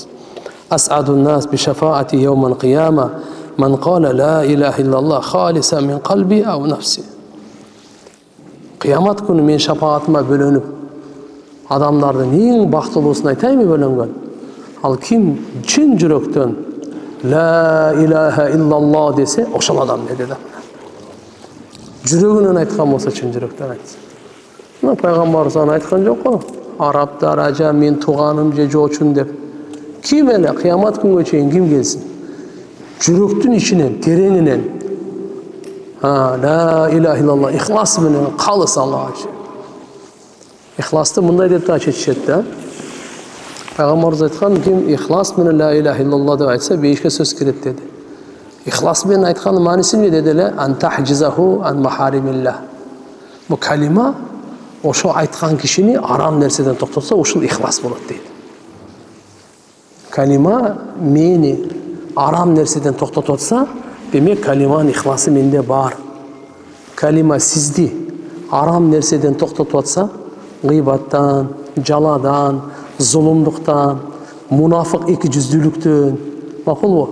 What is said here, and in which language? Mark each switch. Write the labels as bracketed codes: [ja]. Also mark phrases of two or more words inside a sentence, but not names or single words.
[ar] أسعد الناس بشفاعتي يوم القيامة من قال لا إله إلا الله خالصا من قلبه أو نفسه. [ky] Кыямат күнү мен шафаатыма бөлөнүп, адамдардын эң бактылуусун айтайынбы бөлөнгөн? Ал ким чын жүрөктөн [ar] لا إله إلا الله [ky] dese ошол адам деди да. Жүрөгүнөн айткан болсо чын жүрөктөн айтсын. Мына пайгамбарыбыз аны айткан жок го. Арабдар ажа мен тууганым же жоочун деп. Ким эле кыямат күнгө чейин ким келсин? Жүрөктүн ичинен, тереңинен [ar] لا إله إلا الله [ky] ихлас менен калыс Аллага. Ихласты мындай деп да чечишет да. Пайгамбарыбыз айткан, ким ихлас менен [ar] لا إله إلا الله [ky] деп айтса, бейишке сөз кирет деди. Ихлас менен айткандын мааниси эмне деди эле? [ar] أن تحجزه عن محارم الله. [ky] Бу калима ошо айткан кишини арам нерседен токтотса, ушул ихлас болот дейт. Калима мени арам нерседен токтотуп атса, демек калиманын ихласы менде бар. Калима сизди арам нерседен токтотуп атса, гыйбаттан, жаладан, зулумдуктан, мунафык эки жүздүүлүктөн, макулбу?